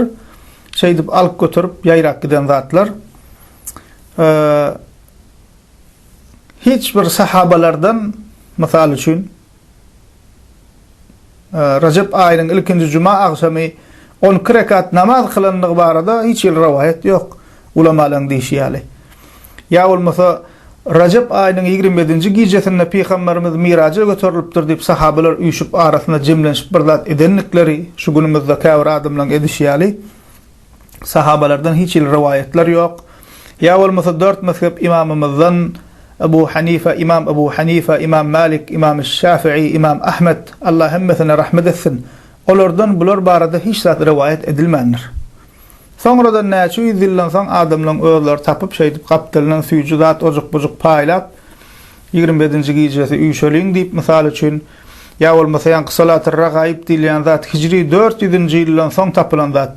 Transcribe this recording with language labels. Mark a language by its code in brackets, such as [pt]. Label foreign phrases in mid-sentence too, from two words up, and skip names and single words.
[tk] Şeydip alıp götürüp ýaýrak giden zatlar. Hiç bir sahabalardan misal üçin Rajab aýynyň ilkinji juma agşamy 12 rekat namaz kılanlygy barada hiç bir rivayet ýok. Ulamalarning diýişýäli. Ýa bolmasa Rajab aýynyň 27-nji gijesinde Peýgamberimiz Miraja götürilipdir diýip sahabalar üýşüp arasynda jemlenip bir zat edenlikleri şu günümizde käbir adamlaryň edişýäli. Sahabalardan hiç rivayetler yok. Ya bolmasa 4 mezhep imamımızdan Ebu Hanife, İmam Malik, İmam Şafii, İmam Ahmed, Allah hemmesine rahmet etsin. Olardan bular barada hiç zat rivayet edilmendir. Sonradan näçe ýyldan soň adamlaryň özleri tapyp şeýdip gapdylynan süýjü zat ojuk-bujuk paýlap 27-nji gijesi üýşeliň diýip misal üçin ya bolmasa ýanky salaty ragaýb diýilen zat hijri 400-nji ýyldan soň tapylan zat.